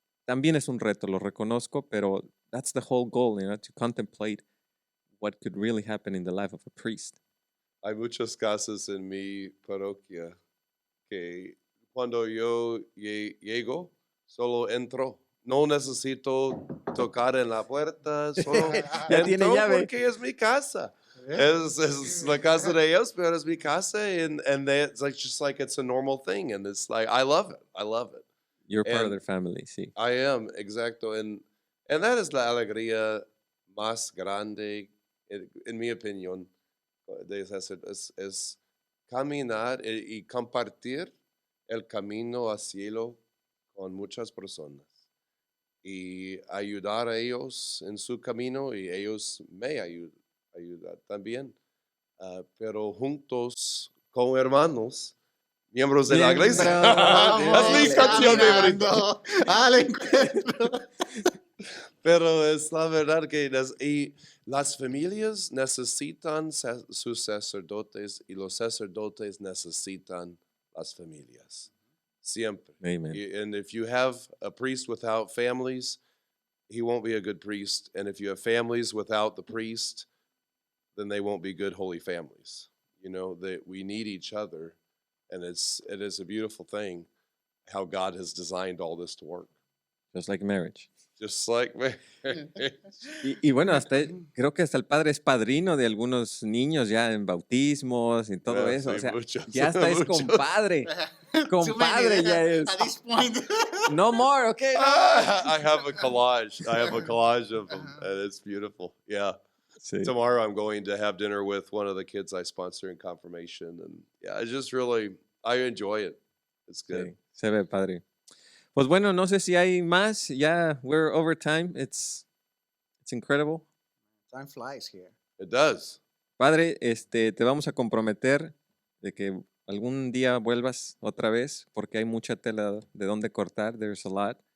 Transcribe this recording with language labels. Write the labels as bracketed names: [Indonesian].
[Spanish] También es un reto, lo reconozco, pero [English] that's the whole goal, you know, to contemplate what could really happen in the life of a priest. [Spanish] Hay muchos casos en mi parroquia que cuando yo llego, solo entro. No necesito tocar en la puerta, solo Ya tiene entro llave. porque es mi casa. Es la casa de ellos, pero es mi casa, [English] and it's like just like it's a normal thing, and it's like I love it. I love it. You're part of And- their family, sí. I am, exacto. And that is [Spanish] la alegría más grande, en mi opinión, de hacer, es caminar y compartir el camino al cielo con muchas personas y ayudar a ellos en su camino y ellos me ayudan también. Pero juntos como hermanos, miembros de la iglesia. Es mi canción favorita. Al encuentro. Pero es la verdad que y las familias necesitan sus sacerdotes y los sacerdotes necesitan las familias. Siempre. [English] Amen. And if you have a priest without families, he won't be a good priest. And if you have families without the priest, then they won't be good holy families. You know, that we need each other. And it is a beautiful thing how God has designed all this to work. Just like marriage. Just like me. [Spanish] Y bueno, creo que hasta el padre es padrino de algunos niños ya en bautismos y todo [English] Yeah, [Spanish] eso. sí, O sea, muchos, ya hasta es muchos. compadre. Compadre ya es. [English] At this point. No more, okay. I have a collage. I have a collage of them, and it's beautiful. Yeah. [Spanish] Sí. [English] Tomorrow I'm going to have dinner with one of the kids I sponsor in confirmation, and yeah, it's just really I enjoy it. It's good. [Spanish] Sí, se ve padre. Pues bueno, no sé si hay más. Ya, [English] we're over time. It's incredible. Time flies here. It does. [Spanish] Padre, te vamos a comprometer de que algún día vuelvas otra vez porque hay mucha tela de dónde cortar. [English] There's a lot.